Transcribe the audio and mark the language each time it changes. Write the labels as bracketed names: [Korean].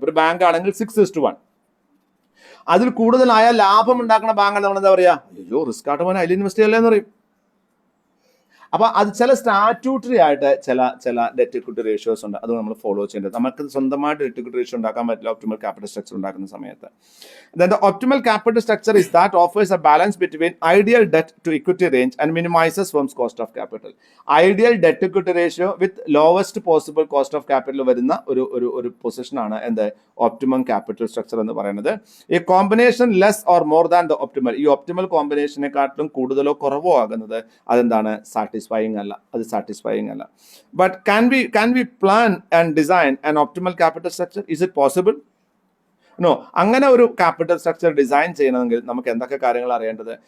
[Malayalam] ഒരു ബാങ്ക് ആണെങ്കിൽ 6:1, അതിൽ കൂടുതലായ ലാഭം ഉണ്ടാക്കുന്ന ബാങ്കാണ് നമ്മൾ എന്താ പറയാ, അയ്യോ റിസ്ക് ആയിട്ട് പോകാൻ അതിൽ ഇൻവെസ്റ്റ് ചെയ്യല്ലേ എന്ന് പറയും. അപ്പോൾ അത് ചില സ്റ്റാറ്റ്യൂട്ടറി ആയിട്ട് ചില ഡെറ്റ് ഇക്വിറ്റി റേഷ്യോസ് ഉണ്ട്, അത് നമ്മൾ ഫോളോ ചെയ്യേണ്ടത്. നമുക്ക് സ്വന്തമായിട്ട് ഡെറ്റ് ഇക്വിറ്റി റേഷ്യോ ഉണ്ടാക്കാൻ പറ്റില്ല ഒപ്റ്റിമൽ ക്യാപിറ്റൽ സ്ട്രക്ചർ ഉണ്ടാക്കുന്ന സമയത്ത്. [English] Then the optimal capital structure is that offers a balance between ideal debt to equity range and minimizes firm's cost of capital. Ideal debt equity ratio with lowest possible cost of capital [Malayalam] വരുന്ന ഒരു പൊസിഷനാണ് എന്ത് optimum capital structure എന്ന് പറയുന്നത്. ഈ combination [English] less or more than the optimal, [Malayalam] ഈ optimal കോമ്പിനേഷനെക്കാട്ടിലും കൂടുതലോ കുറവോ ആകുന്നത് അതെന്താണ് സാറ്റിസ്ഫൈയിങ് അല്ല, അത് സാറ്റിസ്ഫൈയിങ് അല്ല. [English] But can we plan and design an optimal capital structure? Is it possible? No. [Malayalam] അങ്ങനെ ഒരു ക്യാപിറ്റൽ സ്ട്രക്ചർ ഡിസൈൻ ചെയ്യണമെങ്കിൽ നമുക്ക് എന്തൊക്കെ കാര്യങ്ങൾ അറിയേണ്ടത്?